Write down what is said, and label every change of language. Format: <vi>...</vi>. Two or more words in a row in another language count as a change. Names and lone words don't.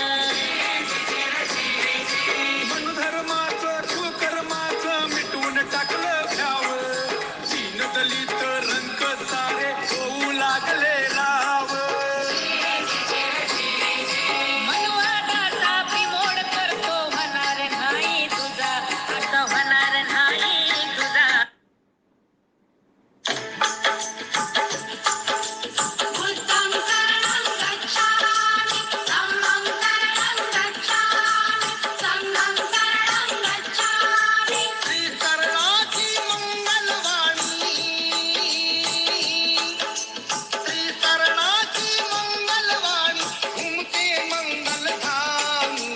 <mr>मनधर्माचं कुकर्माचं मिटवून टाकलं भ्याव, दीन दलित रंग सारे होऊ लागले राव, मनवादाचा बिमोड करतो, होणार नाही तुझा, असं होणार नाही तुझा.</mr> <pi>बुद्धं शरणं गच्छामि, धम्मं शरणं गच्छामि, संघं शरणं गच्छामि.</pi> <mr>श्री करणाची मंगलवाणी, श्री करणाची मंगलवाणी, घुमते मंगलधामी,</mr>